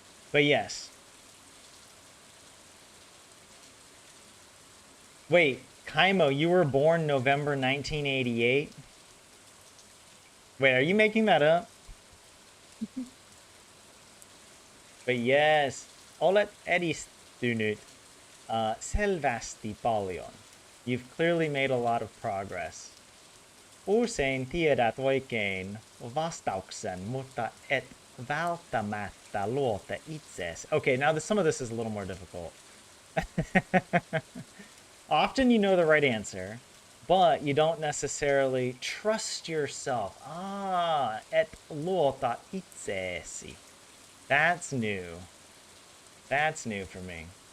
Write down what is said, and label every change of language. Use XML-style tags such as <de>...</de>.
<en>But yes. Wait, Kaimo, you were born November 1988? Wait, are you making that up? But yes,</en> <fi>olet edistynyt selvästi paljon.</fi> <en>You've clearly made a lot of progress.</en> <fi>Usein tiedät oikein vastauksen, mutta et välttämättä luota itseesi.</fi> <en>Okay, now some of this is a little more difficult. Often you know the right answer, but you don't necessarily trust yourself.</en> <fi>Ah, et luota itsesi.</fi> <en>That's new. That's new for me.</en>